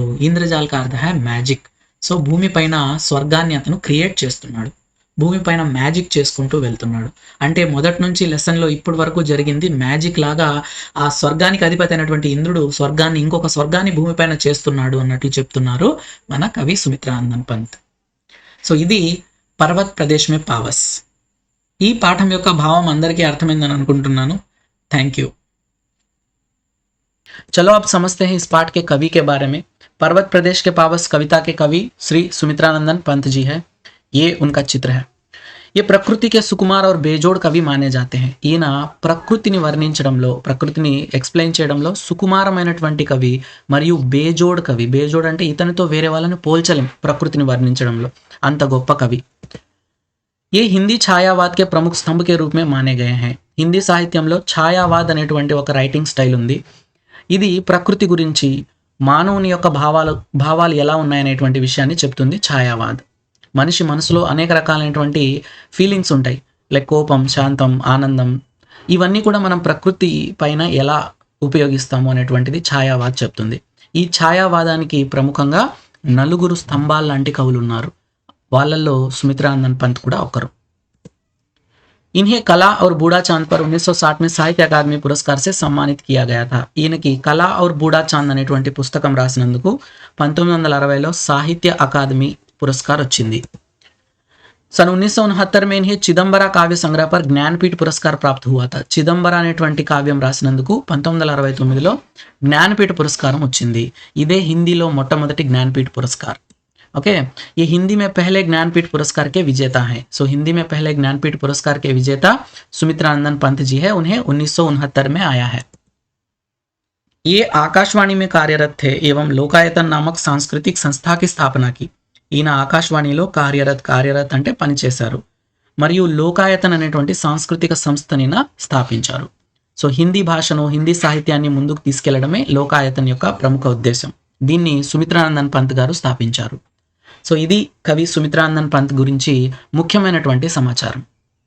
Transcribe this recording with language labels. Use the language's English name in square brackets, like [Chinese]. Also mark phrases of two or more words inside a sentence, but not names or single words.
[Hindi] ఇంద్రజాల్ का अर्थ है మ్యాజిక్. [Telugu] సో భూమి పైన స్వర్గాన్ని అతను క్రియేట్ చేస్తున్నాడు. భూమి పైన మ్యాజిక్ చేసుకుంటూ వెళ్తున్నాడు. అంటే మొదటి నుంచి లెసన్లో ఇప్పటి వరకు జరిగింది మ్యాజిక్ లాగా. ఆ స్వర్గానికి అధిపతి అయినటువంటి ఇంద్రుడు స్వర్గాన్ని, ఇంకొక స్వర్గాన్ని భూమి పైన చేస్తున్నాడు అన్నట్లు చెప్తున్నారు మన కవి సుమిత్రానందన్ పంత్. సో ఇది పర్వత్ ప్రదేశ్ మే పావస్. ఈ పాఠం యొక్క భావం అందరికీ అర్థమైందని అనుకుంటున్నాను. [English] thank you. [Hindi] चलो अब समझते हैं इस पाठ के कवि के बारे में. पर्वत प्रदेश के पावस कविता के कवि श्री सुमित्रानंदन पंत जी है. ये उनका चित्र है. ये प्रकृति के सुकुमार और बेजोड़ कवि माने जाते हैं. [Telugu] ఈయన ప్రకృతిని వర్ణించడంలో, ప్రకృతిని ఎక్స్ప్లెయిన్ చేయడంలో సుకుమారమైనటువంటి కవి మరియు బేజోడ్ కవి. బేజోడ్ అంటే ఇతనితో వేరే వాళ్ళని పోల్చలేం ప్రకృతిని వర్ణించడంలో, అంత గొప్ప కవి. [Hindi] ये हिंदी छायावाद के प्रमुख स्तंभ के रूप में माने गए हैं. [Telugu] హిందీ సాహిత్యంలో ఛాయావాద్ అనేటువంటి ఒక [English] writing style [Telugu] ఉంది. ఇది ప్రకృతి గురించి, మానవుని యొక్క భావాలు ఎలా ఉన్నాయనేటువంటి విషయాన్ని చెప్తుంది ఛాయావాద్. మనిషి మనసులో అనేక రకాలైనటువంటి ఫీలింగ్స్ ఉంటాయి, లైక్ కోపం, శాంతం, ఆనందం. ఇవన్నీ కూడా మనం ప్రకృతి పైన ఎలా ఉపయోగిస్తాము అనేటువంటిది ఛాయావాద్ చెప్తుంది. ఈ ఛాయావాదానికి ప్రముఖంగా 4 స్తంభాలు లాంటి కవులు ఉన్నారు. వాళ్ళల్లో సుమిత్రానందన్ పంత్ కూడా ఒకరు. [Hindi] इन्हें कला और बूढ़ा चांद पर 1960 में సాహిత్య అకాడమీ పురస్కార్ से सम्मानित किया गया था. [Telugu] ఈయనకి కళ और బూఢా చాంద్ అనేటువంటి పుస్తకం రాసినందుకు 1960లో సాహిత్య అకాడమీ పురస్కార్ వచ్చింది. सन 1969 में इन्हें चिदंबरा काव्य संग्रह पर ज्ञानपीठ पुरस्कार प्राप्त हुआ था. చిదంబర అనేటువంటి కావ్యం రాసినందుకు 1969లో జ్ఞానపీఠ పురస్కారం వచ్చింది. ఇదే హిందీలో మొట్టమొదటి జ్ఞానపీఠ పురస్కార్. [Hindi] ओके ये हिंदी में पहले ज्ञानपीठ पुरस्कार के विजेता हैं. सो हिंदी में पहले ज्ञानपीठ पुरस्कार के विजेता सुमित्रानंदन पंत जी है. उन्हें 1969 में आया है. ये आकाशवाणी में कार्यरत थे एवं लोकायतन नामक सांस्कृतिक संस्था की स्थापना की. [Telugu] ఈయన ఆకాశవాణిలో కార్యరత్ అంటే పనిచేశారు మరియు లోకాయతన్ అనేటువంటి సాంస్కృతిక సంస్థని స్థాపించారు. సో హిందీ భాషను హిందీ సాహిత్యాన్ని ముందుకు తీసుకెళ్లడమే లోకాయతన్ యొక్క ప్రముఖ ఉద్దేశం. దీన్ని సుమిత్రానందన్ పంత్ గారు స్థాపించారు. సో ఇది కవి సుమిత్రానందన్ పంత్ గురించి ముఖ్యమైనటువంటి సమాచారం.